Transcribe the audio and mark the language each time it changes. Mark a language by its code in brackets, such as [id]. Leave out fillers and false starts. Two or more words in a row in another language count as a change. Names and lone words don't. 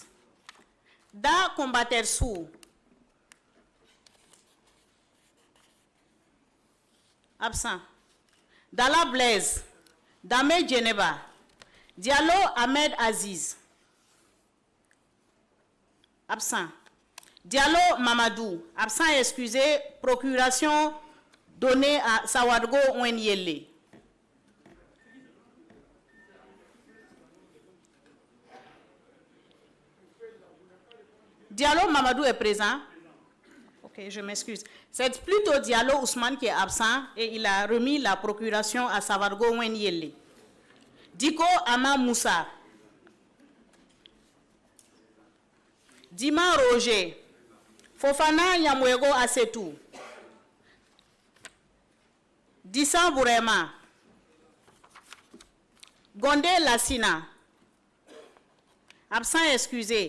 [fr] Da Combater Sou. Absent. Dala Blaise. Dame Djeneba. Diallo Ahmed Aziz. Absent. Diallo Mamadou. Absent excusé. Procuration donnée à Sawadgo Wenyele. Diallo Mamadou est présent. Ok, je m'excuse. C'est plutôt Diallo Ousmane qui est absent et il a remis la procuration à Sawadgo Wenyele. Diko Ama Moussa. Dima Roger. Fofana Yamwego Asetou. Dissa Bourema. Gondé Lassina. Absent excusé.